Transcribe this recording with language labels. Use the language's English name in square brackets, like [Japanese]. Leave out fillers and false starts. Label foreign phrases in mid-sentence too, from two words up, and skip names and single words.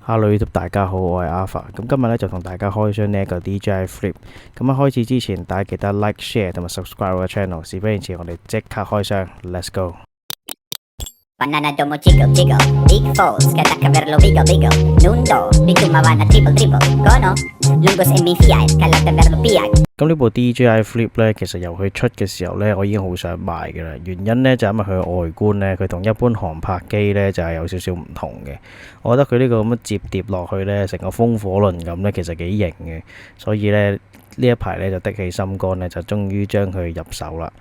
[Cantonese] Hello YouTube，大家好，我係 Alpha。咁今日咧就同大家開箱呢一個 DJI Flip。咁喺開始之前，大家記得 Like、Share 同埋 Subscribe 我嘅 channel。事不宜遲，我哋即刻開箱 ， [English] Let's go！ Banana domo jiggle jiggle, big falls, kata caverlo wiggle wiggle, nundo, bitumava na triple triple, kono, lungos e minfiat, kala caverlo piag. [Cantonese] 咁呢部 DJI Flip 咧，其實由佢出嘅時候咧，我已經好想買嘅啦。原因咧就因為佢嘅外觀咧，佢同一般航拍機咧就係有少少唔同嘅。我覺得佢呢個咁樣摺疊落去咧，成個風火輪咁咧，其實幾型嘅。所以咧呢一排咧就的起心肝咧，就終於將佢入手啦。